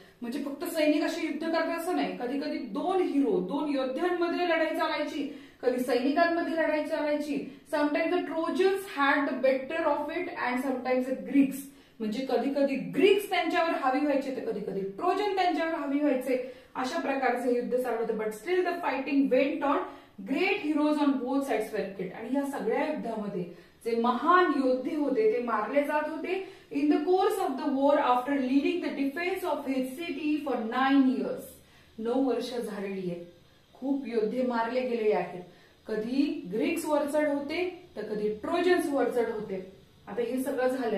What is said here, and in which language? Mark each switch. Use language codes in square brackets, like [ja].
[mr] म्हणजे फक्त सैनिक असे युद्ध करतात असं नाही, कधी कधी दोन हिरो, दोन योद्ध्यांमध्ये लढाई चालायची, कधी सैनिकांमध्ये लढाई चालायची. [en] Sometimes the Trojans had the better of it and sometimes the Greeks. [mr] म्हणजे कधी कधी ग्रीक्स त्यांच्यावर हावी व्हायचे तर कधी कधी ट्रोजन त्यांच्यावर हावी व्हायचे. अशा प्रकारचे युद्ध चालू होतं. [en] But still the fighting went on. Great heroes on both sides were killed. [mr] आणि या सगळ्या युद्धामध्ये जे महान योद्धे होते ते मारले जात होते. [en] In the course of the war after leading the defence of his city for 9 years. [mr] 9 वर्ष झालेली आहेत. खूप योद्धे मारले गेले आहेत. कधी ग्रीक्स वरचढ होते तर कधी ट्रोजन्स वरचढ होते. आता हे सगळं झालंय.